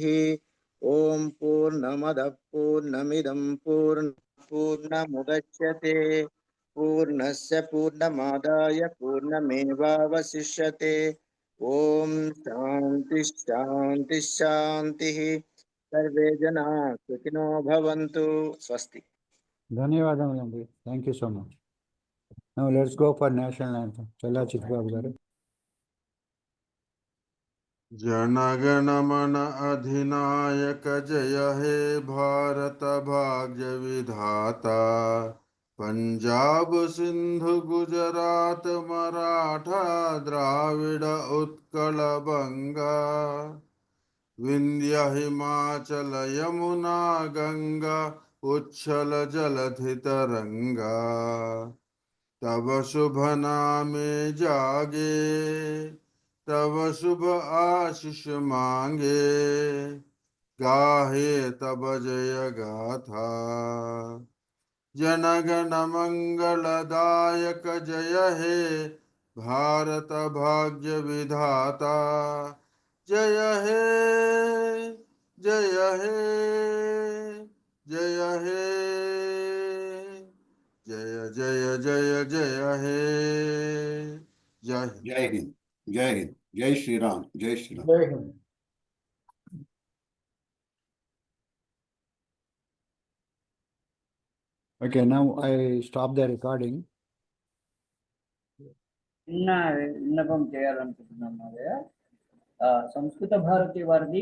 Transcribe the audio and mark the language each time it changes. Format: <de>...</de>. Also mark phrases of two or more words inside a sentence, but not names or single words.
<sa>ओम पूर्णमदः पूर्णमिदं पूर्णमुदच्यते पूर्णस्य पूर्णमादाय पूर्णमेवावशिष्यते। ओम शांति शांति शांतिः। सर्वे जनाः सुखिनो भवन्तु। स्वस्ति।</sa> <en>ధన్యవాదములండి. thank you so much. now let's go for national anthem.</en> <te>చల్లా చిట్టుబాబు గారు.</te> <bn>জনগণ মন অধিনায়ক জয় হে ভারত ভাগ্য বিধাতা। পাঞ্জাব সিন্ধু গুজরাট মারাঠা দ্রাবিড় উৎকল বঙ্গ। বিন্ধ্য হিমাচল যমুনা গঙ্গা উচ্ছল জলধি তরঙ্গ। তব শুভ নামে জাগে তব শুভ আশিস মাগে। গাহে তব জয় গাথা জনগণ মঙ্গলদায়ক জয় হে ভারত ভাগ্য বিধাতা। জয় হে জয় হে জয় হে জয় জয় জয় জয় হে।</bn> <hi>जय हिंद। जय हिंद, जय हिंद, जय श्री राम, जय श्री राम। जय हिंद.</hi> <en>Okay, now I stop the recording.</en> <te>చిన్న విన్నపం చేయాలనుకుంటున్నాం. సంస్కృత భారతి వారిది</te>